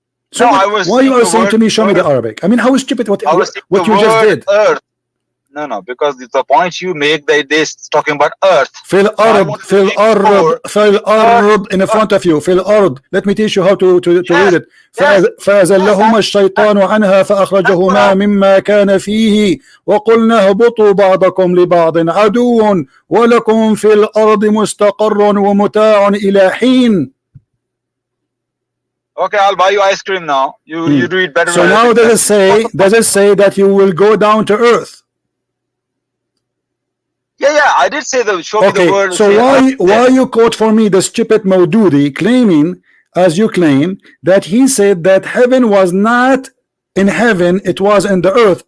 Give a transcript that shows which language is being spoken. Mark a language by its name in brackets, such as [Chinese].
[English] So why you are saying to me, show me the Arabic? I mean, how stupid what you just did? Earth. No, because the point you make, they talking about earth. Fil ard in front of you. Fil ard. Let me teach you how to read it. [Arabic] فأزلهما الشيطان عنها فأخرجهما مما كان فيه وقلنا اهبطوا بعضكم لبعض عدو ولكم في الأرض مستقر ومتاع إلى حين. [English] Okay, I'll buy you ice cream now. You do it better. So now does it say that you will go down to earth? Yeah, I did say show me the word. So why you quote for me the stupid Maududi claiming, as you claim, that he said that heaven was not in heaven, it was in the earth.